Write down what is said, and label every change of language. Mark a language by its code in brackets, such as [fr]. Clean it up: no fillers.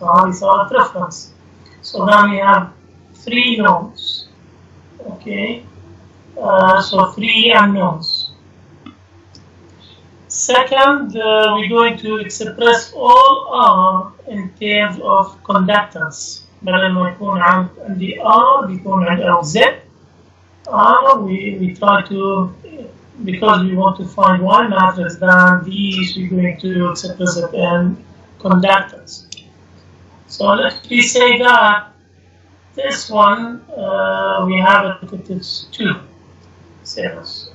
[en] Now we saw a reference. So then we have 3 nodes. Okay, so 3 unknowns. Second, we're going to express all R in terms of conductance. [ar] بدل ما يكون عندي R بيكون عندي أو Z. [en] We try to, because we want to find Y matrix, then these we're going to express it in conductance. So let me say that this one we have it is 2 cells.